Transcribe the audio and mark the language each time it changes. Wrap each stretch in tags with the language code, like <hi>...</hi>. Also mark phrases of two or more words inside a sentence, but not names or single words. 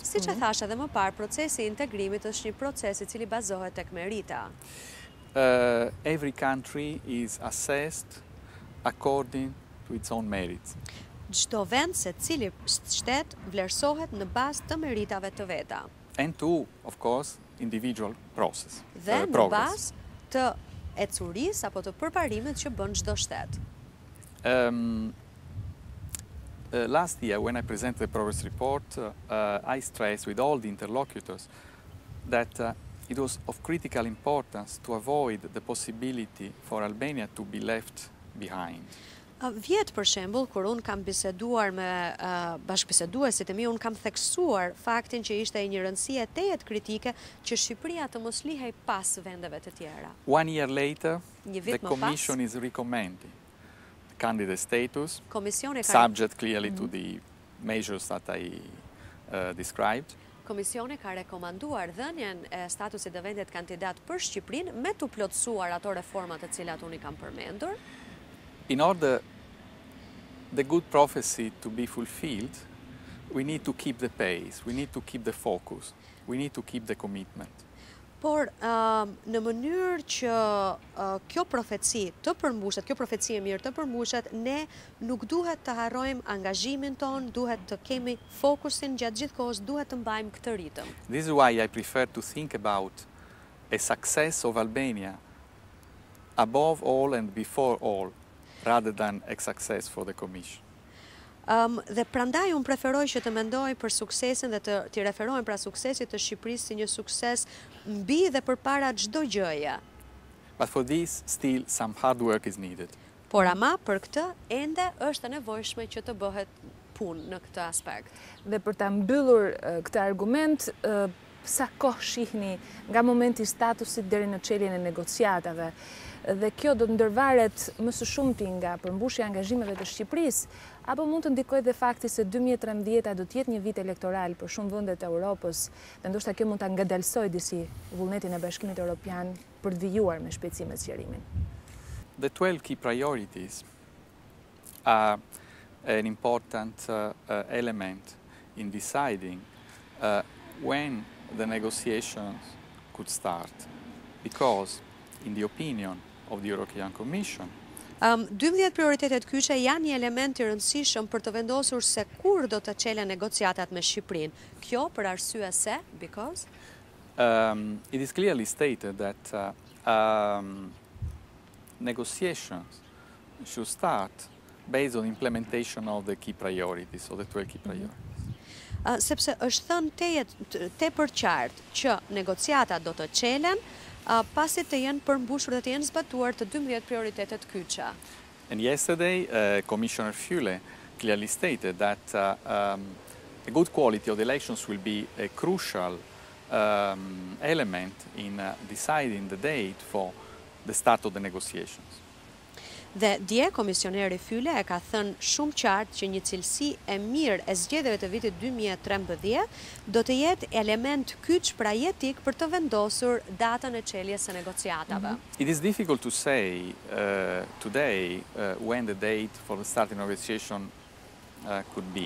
<sq>Siç e thash edhe më parë, procesi i integrimit është një proces i cili bazohet tek merita.</sq> <en>Every country is assessed according to its own merits.</en> <sq>Çdo vend, secili shtet vlerësohet në bazë të meritave të veta.</sq> <en>And to, of course, individual process.</en> <sq>Dhe në bazë të ecurisë apo të përparimit që bën çdo shtet.</sq> <en>Last year, when I presented the progress report, I stressed with all the interlocutors that it was of critical importance to avoid the possibility for Albania to be left behind.</en> <sq>Vjet për shembull, kur unë kam biseduar me bashkëbiseduesit e mi, unë kam theksuar faktin që ishte një rëndësie tejet kritike që Shqipëria të mos lihej pas vendeve të tjera.</sq> <en>1 year later, the Commission is recommending candidate status, subject clearly to the measures that I described.</en> <sq>Komisioni ka rekomanduar dhënien e statusit të vendit kandidat për Shqipërinë me të plotësuar ato reformat të cilat unë i kam përmendur.</sq> <en>in order the good prophecy to be fulfilled, we need to keep the pace, we need to keep the focus, we need to keep the commitment.</en> <sq>Por në mënyrë që kjo profeci të përmbushet, kjo profeci e mirë të përmbushet, ne nuk duhet të harrojmë angazhimin ton, duhet të kemi fokusin gjatë gjithë kohës, duhet të mbajmë këtë ritëm.</sq> <en>This is why I prefer to think about a success of Albania above all and before all, rather than a success for the Commission.</en> <sq>Dhe prandaj unë preferoj që të mendoj për suksesin dhe të referojmë pra suksesit të Shqipërisë si një sukses mbi dhe përpara çdo gjëje.</sq> <en>But for this, still some hard work is needed.</en> <sq>Por ama për këtë ende është e nevojshme që të bëhet punë në këtë aspekt. Dhe për ta mbyllur këtë argument, sa kohë shihni nga momenti i statusit deri në çeljen e negociatave, dhe kjo do të ndërvaret më së shumti nga përmbushja e angazhimeve të Shqipërisë, apo mund të ndikojë dhe fakti se 2013 do të jetë një vit elektoral për shumë vende të Europës, dhe ndoshta kjo mund ta ngadalsojë disi vullnetin e Bashkimit Evropian për të vijuar me shpejtësi me zgjerimin.</sq> <en>The 12 key priorities are an important element in deciding when the negotiations could start, because in the opinion of the European Commission,</en> <sq>12 prioritetet kyçe janë një element i rëndësishëm për të vendosur se kur do të çelen negociatat me Shqipërinë. Kjo për arsye se,</sq> <en>because it is clearly stated that negotiations should start based on implementation of the key priorities, of the 12 key priorities.</en> <sq>Sepse është thënë tepër qartë që negociatat do të çelen pasi të jenë përmbushur dhe të jenë zbatuar të 12 prioritetet kyçe.</sq> <en>And yesterday, Commissioner Füle clearly stated that a good quality of the elections will be a crucial element in deciding the date for the start of the negotiations.</en> <sq>Dhe dje komisioneri Füle e ka thënë shumë qartë që një cilësi e mirë e zgjedhjeve të vitit 2013 do të jetë element kyç pra jetik për të vendosur datën e çeljes së negociatave.</sq> <en>It is difficult to say today when the date for the starting negotiation could be.</en>